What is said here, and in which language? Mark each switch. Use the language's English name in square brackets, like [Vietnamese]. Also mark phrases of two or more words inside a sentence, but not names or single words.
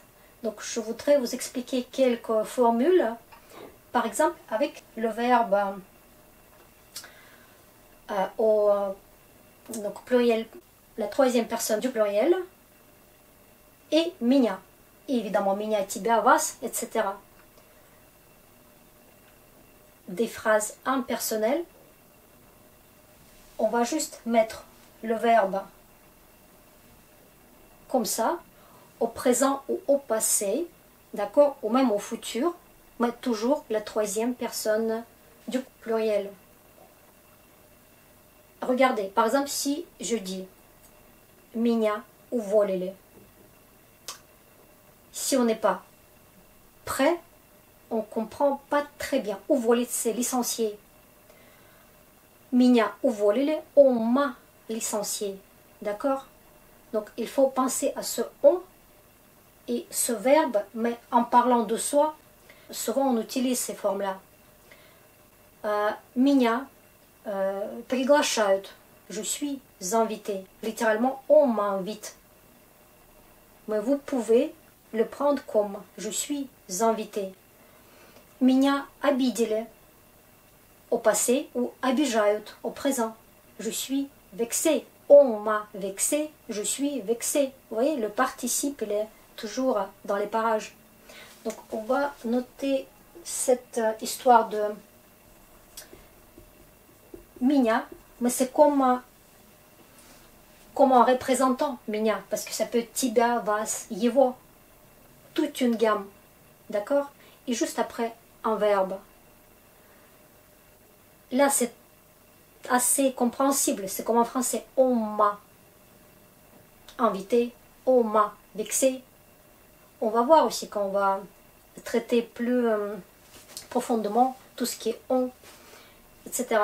[French] Donc je voudrais vous expliquer quelques formules, par exemple avec le verbe donc pluriel, la troisième personne du pluriel, et меня. Et évidemment [Russian] меня, тебя, вас, [French] etc. Des phrases impersonnelles. On va juste mettre le verbe comme ça, au présent ou au passé, d'accord, ou même au futur, mais toujours la troisième personne du pluriel. Regardez, par exemple, si je dis [Russian] меня уволили, [French] si on n'est pas prêt, on ne comprend pas très bien. Уволить, c'est licencier. [Russian] Меня уволили, [French] on m'a licencié. D'accord? Donc il faut penser à ce on et ce verbe, mais en parlant de soi, souvent on utilise ces formes-là. [Russian] Меня приглашают. [French] Je suis invité. Littéralement, on m'invite. Mais vous pouvez le prendre comme je suis invité. [Russian] Меня обидели [French] au passé ou обижают au présent. Je suis vexé. On m'a vexé, je suis vexé. Vous voyez, le participe, il est toujours dans les parages. Donc, on va noter cette histoire de меня, mais c'est comme un représentant меня, parce que ça peut être [Russian] тебя, вас, его. [French] Toute une gamme, d'accord? Et juste après, un verbe. Là, c'est assez compréhensible, c'est comme en français. On m'a invité, on m'a vexé. On va voir aussi quand on va traiter plus profondément tout ce qui est on, etc.